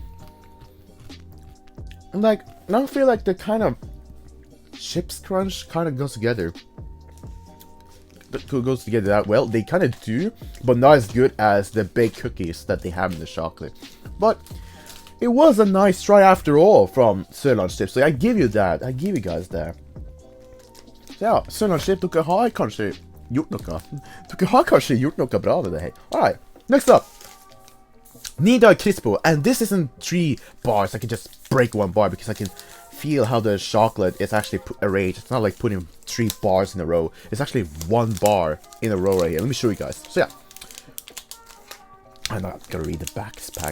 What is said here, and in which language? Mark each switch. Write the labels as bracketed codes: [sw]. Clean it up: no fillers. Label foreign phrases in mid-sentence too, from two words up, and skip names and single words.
[en] Like, I don't feel like the kind of chips crunch kind of goes together. Goes together that well. They kind of do, but not as good as the baked cookies that they have in the chocolate. But it was a nice try after all from Sørlands Chips, so I give you that. I give you guys that. [no] Så ja, Sørlands Chips, dere har kanskje gjort noe. Dere har kanskje gjort noe bra med det her. [en] Alright, next up. Nidar Crispo, and this isn't 3 bars. I can just break 1 bar because I can feel how the chocolate is actually arranged. It's not like putting 3 bars in a row. It's actually 1 bar in a row right here. Let me show you guys. So yeah, I'm not gonna read the back pack.